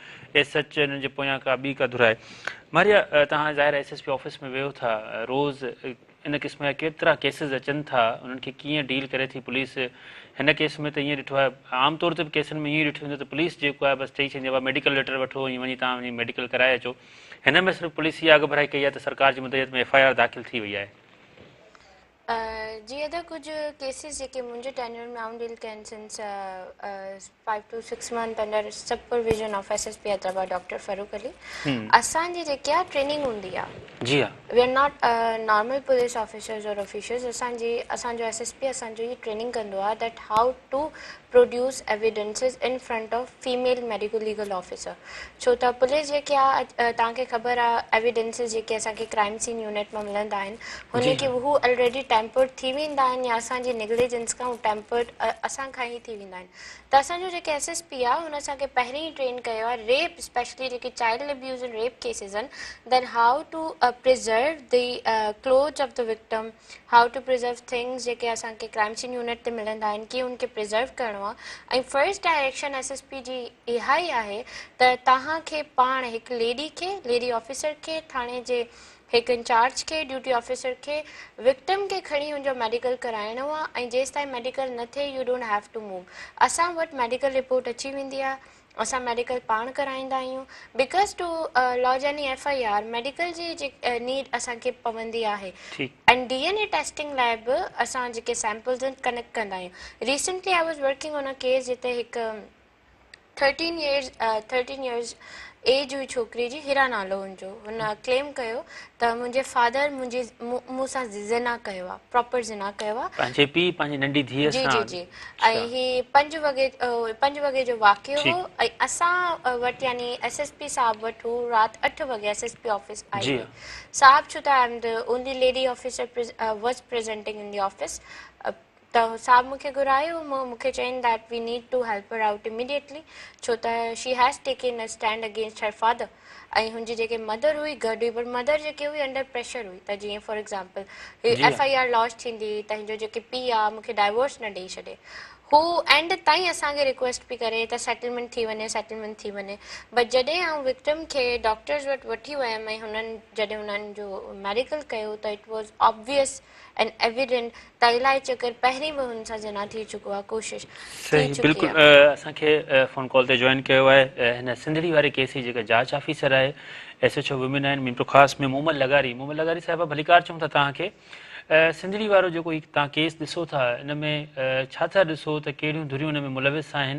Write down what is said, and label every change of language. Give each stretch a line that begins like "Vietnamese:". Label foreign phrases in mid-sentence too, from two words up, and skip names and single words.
Sindhi: ए सच हिननि जे पोयां का ॿी का धुर आहे। मारिया, तव्हां ज़ाहिर SSP ऑफिस में वियो था, रोज़ इन क़िस्म जा केतिरा केसिस अचनि था, उन्हनि खे कीअं डील करे थी पुलिस? हिन केस में त ईअं ॾिठो आहे, आमतौर ते बि केसनि में ईअं ॾिठो वेंदो त पुलिस जेको आहे बसि चई छॾींदी आहे
English: medical letter
Sindhi: वठो, ईअं वञी तव्हां वञी मेडिकल कराए अचो। हिन में सिर्फ़ु पुलिस इहा अॻभराई कई आहे त सरकार जी मदद में FIR दाख़िल थी वई आहे। जी, कुछ केसेस जेके मुंहिंजे टेन्योर में आउं डील कयनि
English: since 5 to 6 month under supervision of SSP
Sindhi: हैदराबाद डॉक्टर फ़ारूक अली। असांजी जेकी आहे ट्रेनिंग हूंदी आहे। जी हा,
English: we are not normal police officers and officials.
Sindhi: असांजो SSP असांजो ये ट्रेनिंग कंदो आहे
English: that how to produce evidences in front of female medico legal officer.
Sindhi: छो त पुलिस जेकी आहे तव्हांखे ख़बर आहे एविडेंसिस जेके असांखे
English: crime scene unit
Sindhi: में मिलंदा आहिनि हुनखे हू
English: already tampered
Sindhi: थी वेंदा आहिनि या असांजी नेग्लिजेंस खां टेम्पर्ड असां खां ई थी वेंदा आहिनि। त असांजो जेके SSP आहे हुन असांखे पहिरीं ई ट्रेन कयो आहे
English: rape specially
Sindhi: जेके
English: child abuse and rape cases
Sindhi: आहिनि
English: then how to preserve the clothes of the victim, how to preserve things
Sindhi: जेके असांखे
English: crime scene unit
Sindhi: ते मिलंदा आहिनि कीअं उनखे प्रिज़र्व करिणो आहे। ऐं
English: first direction
Sindhi: SSP जी इहा ई आहे त तव्हांखे पाण हिकु
English: lady officer
Sindhi: खे थाणे जे हिकु इंचार्ज खे
English: duty officer
Sindhi: खे विक्टिम खे खणी हुनजो मेडिकल कराइणो आहे ऐं जेसि ताईं मेडिकल न थिए
English: you don't have to move.
Sindhi: असां वटि मेडिकल रिपोर्ट अची वेंदी आहे, असां मेडिकल पाण कराईंदा आहियूं।
English: because to lodge any FIR medical
Sindhi: जी नीड असांखे पवंदी आहे। एंड
English: DNA testing
Sindhi: लाइ बि असां जेके सैम्पल्स आहिनि कनेक्ट कंदा आहियूं।
English: recently I was working on a case
Sindhi: जिते हिकु
English: 13 years age
Sindhi: हुई छोकिरी जी, हिरा नालो हुनजो। हुन क्लेम कयो त मुंहिंजे फादर मूंसां ज़िना कयो आहे, प्रॉपर ज़िना कयो आहे। पंहिंजे पीउ पंहिंजी नंढी धीअ जी सां। जी जी। ऐं ही 5 वॻे जो वाक़ियो हो ऐं असां वटि यानी SSP साहब वटि हू राति 8 वॻे SSP ऑफिस आई हुई। साहब छो त
English: I am the only lady officer was presenting in the office.
Sindhi: त साहब मूंखे घुरायो, मूंखे चयनि
English: that we need to help her out immediately
Sindhi: छो त
English: she has taken a stand against her father.
Sindhi: ऐं हुनजी जेके मदर हुई गॾु हुई, पर मदर जेके हुई
English: under pressure
Sindhi: हुई। त जीअं
English: for example FIR launch
Sindhi: थींदी त हिनजो जेके पीउ आहे मूंखे डाइवोर्स न ॾेई छॾे। हू एंड ताईं असांखे रिक्वेस्ट पई करे त सेटलमेंट थी वञे। बट जॾहिं आउं विक्टिम खे डॉक्टर्स वटि वठी वियमि ऐं जॾहिं हुननि जो मेडिकल कयो त
English: it was obvious and evident
Sindhi: त इलाही चकर पहिरीं बि हुन सां जना थी चुको आहे, कोशिशि थी सही, चुकी बिल्कुलु। आहे। असांखे फ़ोन कॉल ते जॉइन कयो आहे हिन सिंधड़ी वारे केस जी जेका जांच ऑफिसर आहे SHO वुमेन आहिनि मीरपुर ख़ासि में मोहम्मद लगारी साहिबा, भलीकार चऊं था तव्हांखे। सिंधड़ी वारो जेको तव्हां केस ॾिसो था इन में छा था ॾिसो त कहिड़ियूं धुरियूं इन में मुलविस आहिनि?